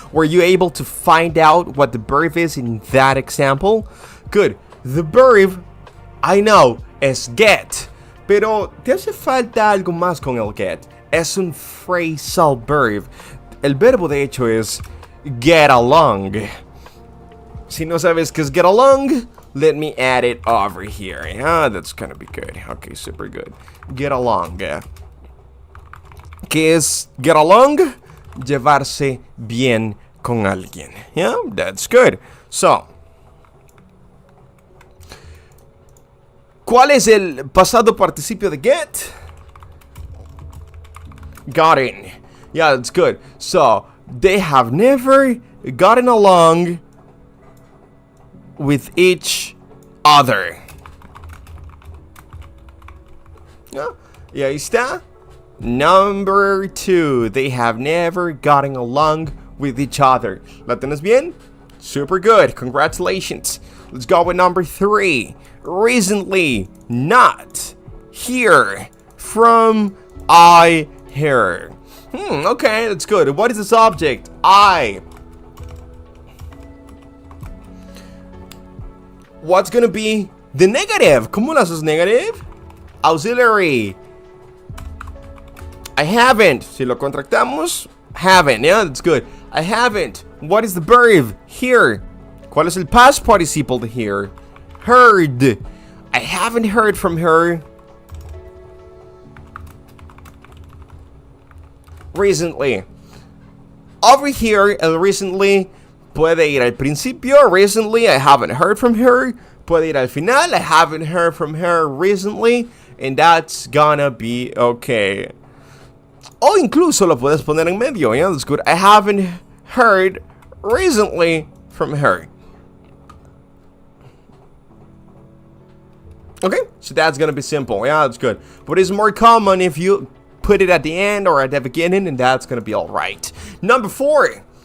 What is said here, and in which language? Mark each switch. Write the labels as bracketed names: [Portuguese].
[English] Were you able to find out what the verb is in that example? Good. The verb, I know, es get. [Spanish] Pero te hace falta algo más con el get. Es un phrasal verb. El verbo de hecho es get along. Si no sabes qué es [English] get along, let me add it over here. Yeah, that's gonna be good. Okay, super good. Get along. [Spanish] ¿Qué es [English] get along? [Spanish] Llevarse bien con alguien. [English] Yeah, that's good. [Spanish] So, ¿cuál es el pasado participio de get? [English] Gotten. Yeah, that's good. So, they have never gotten along with each other. Yeah, [Spanish] y ahí está. [English] Number 2. They have never gotten along with each other. [Spanish] ¿La tienes bien? [English] Super good. Congratulations. Let's go with number 3. Recently, not, hear, from, I hear. Okay, that's good. What is the subject? I. What's gonna be the negative? [Spanish] ¿Cómo lo haces negative? Auxiliary. [English] I haven't. [Spanish] Si lo contractamos, [English] haven't. Yeah, that's good. I haven't. What is the verb? Here. [Spanish] ¿Cuál es el past participle de here? [English] Heard. I haven't heard from her recently. [Spanish] Over here, el recently puede ir al principio. [English] Recently, I haven't heard from her. [Spanish] Puede ir al final. [English] I haven't heard from her recently. And that's gonna be okay. [Spanish] O incluso lo puedes poner en medio. [English] Yeah, that's good. I haven't heard recently from her. Okay, so that's gonna be simple. Yeah, that's good. But it's more common if you put it at the end or at the beginning, and that's gonna be all right. Number 4.